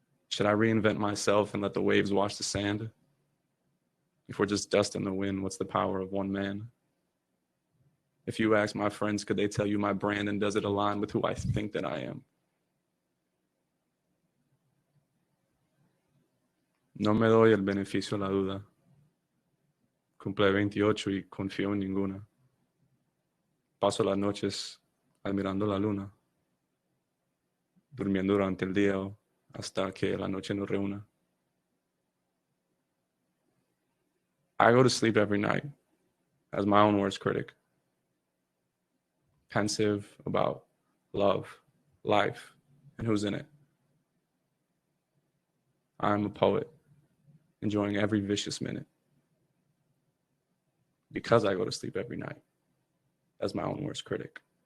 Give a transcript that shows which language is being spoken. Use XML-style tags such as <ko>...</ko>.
<en>Should I reinvent myself and let the waves wash the sand? If we're just dust in the wind, what's the power of one man? If you ask my friends, could they tell you my brand and does it align with who I think that I am?</en> <es>No me doy el beneficio de la duda. Cumple 28 y confío en ninguna. Paso las noches admirando la luna, durmiendo durante el día hasta que la noche nos reúna.</es> <en>I go to sleep every night as my own worst critic, pensive about love, life and who's in it. I'm a poet, enjoying every vicious minute because I go to sleep every night as my own worst critic.</en>